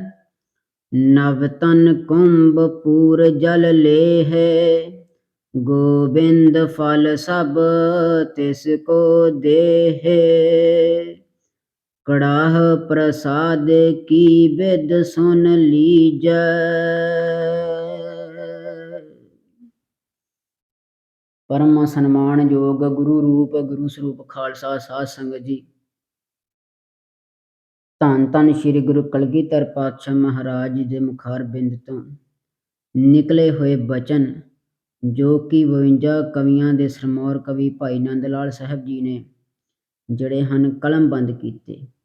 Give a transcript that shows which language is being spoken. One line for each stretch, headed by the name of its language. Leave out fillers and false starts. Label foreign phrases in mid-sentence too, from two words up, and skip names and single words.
Hindi: नवतन कुंभ पूर जल लेह, गोबिंद फल सब तिसको देह। कड़ाह प्रसाद की विध सुन लीजै।
Punjabi: ਪਰਮ ਸਨਮਾਨਯੋਗ ਗੁਰੂ ਰੂਪ ਗੁਰੂ ਸਰੂਪ ਖਾਲਸਾ ਸਾਧ ਸੰਗਤ ਜੀ। ਧੰਨ ਧੰਨ ਸ਼੍ਰੀ ਗੁਰੂ ਕਲਗੀਧਰ ਪਾਤਸ਼ਾਹ ਮਹਾਰਾਜ ਜੀ ਦੇ ਮੁਖਾਰ ਬਿੰਦ ਤੋਂ ਨਿਕਲੇ ਹੋਏ ਬਚਨ, ਜੋ ਕਿ 52 ਕਵੀਆਂ ਦੇ ਸਰਮੌਰ ਕਵੀ ਭਾਈ ਨੰਦ ਲਾਲ ਸਾਹਿਬ ਜੀ ਨੇ ਜਿਹੜੇ ਹਨ ਕਲਮਬੰਦ ਕੀਤੇ।